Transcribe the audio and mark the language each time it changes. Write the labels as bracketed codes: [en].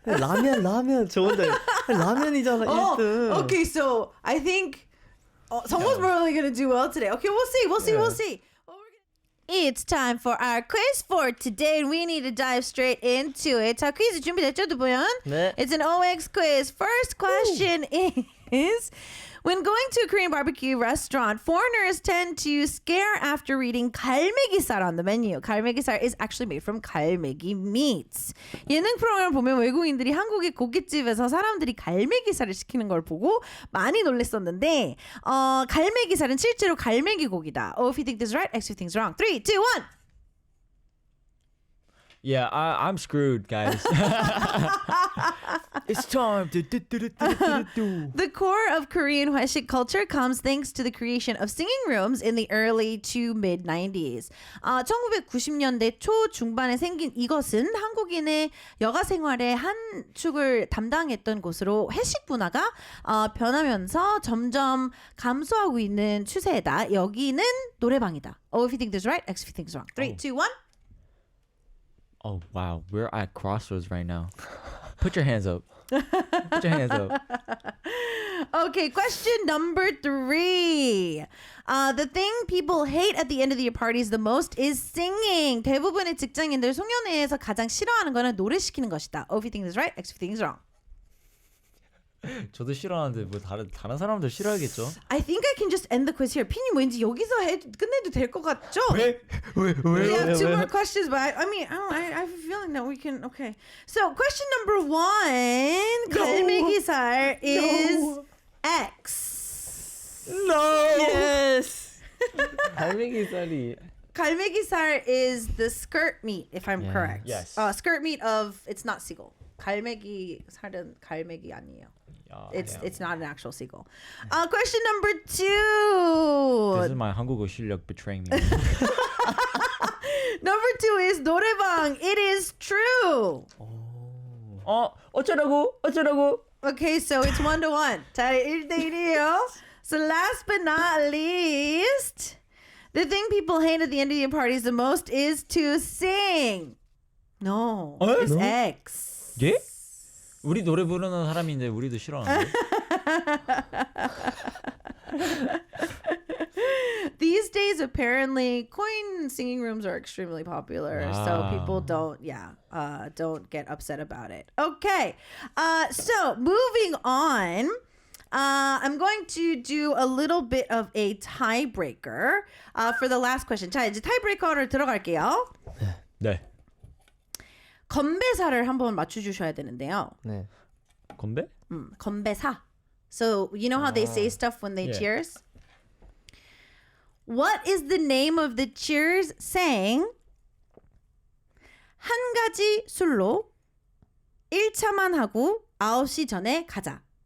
[ko] 라면 저 혼자 라면이잖아 1등. [en] Okay, so I think someone's probably gonna do well today. Okay, we'll see. It's time for our quiz for today, and we need to dive straight into it. [ko] 자, 퀴즈 준비됐죠, 두 분? 네. [en] It's an OX quiz. First question is, when going to a Korean barbecue restaurant, foreigners tend to scare after reading 갈매기살 on the menu. 갈매기살 is actually made from 갈매기 meats. [ko] 예능 프로그램을 보면 외국인들이 한국의 고깃집에서 사람들이 갈매기살을 시키는 걸 보고 많이 놀랐었는데 갈매기살은 실제로 갈매기 고기다. [en] Oh, if you think this is right, X if you think it's wrong. 3, 2, 1. Yeah, I'm screwed, guys. It's time. The core of Korean 회식 culture comes thanks to the creation of singing rooms in the early to mid 90s. [ko] 1990년대 초 중반에 생긴 이것은 한국인의 여가 생활의 한 축을 담당했던 곳으로 회식 문화가 변하면서 점점 감소하고 있는 추세다. 여기는 노래방이다. [en] Oh, if you think this is right, X if you think it's wrong. 3, 2, 1. Oh wow, we're at crossroads right now. Put your hands up. Put your hands up. Okay, question number 3. The thing people hate at the end of your parties the most is singing. [ko] 대부분의 직장인들 송년회에서 가장 싫어하는 거는 노래 시키는 것이다. [en] Oh, if you think this is right, X if you think this is wrong. [ko] 저도 싫어하는데 뭐 다른 사람들 싫어하겠죠? [en] I think I can just end the quiz here. [ko] 피님 왠지 여기서 끝내도 될 것 같죠? 왜? [en] We have 2 more questions, but I mean, I have a feeling that we can. Okay. So question number 1, 갈매기살 is X. No. Yes. 갈매기살이. 갈매기살 is the skirt meat, if I'm correct. Yes. Skirt meat of it's not seagull. [ko] 갈매기살은 갈매기 아니에요. [en] It's not an actual seagull. Question number 2. This is my 한국어 실력 betraying me. Number 2 is 노래방. It is true. [ko] 어쩌라고? [en] Okay, so it's 1-1. [ko] 자, 1대1이에요. [en] So last but not least, the thing people hate at the end of your parties the most is to sing. No, it's No? X. [ko] 예? 우리 노래 부르는 사람인데 우리도 싫어하는데. [en] These days, apparently, coin singing rooms are extremely popular, so Wow. people don't get upset about it. Okay, so moving on, I'm going to do a little bit of a tiebreaker for the last question. [ko] 자, 이제 타이브레이커를 들어갈게요. 네. 건배사를 한번 맞춰주셔야 되는데요. 네. 건배? 건배사. [en] So you know how they say stuff when they Yeah. cheers? What is the name of the cheers saying? [ko] 한 가지 술로 1차만 하고 9시 전에 가자.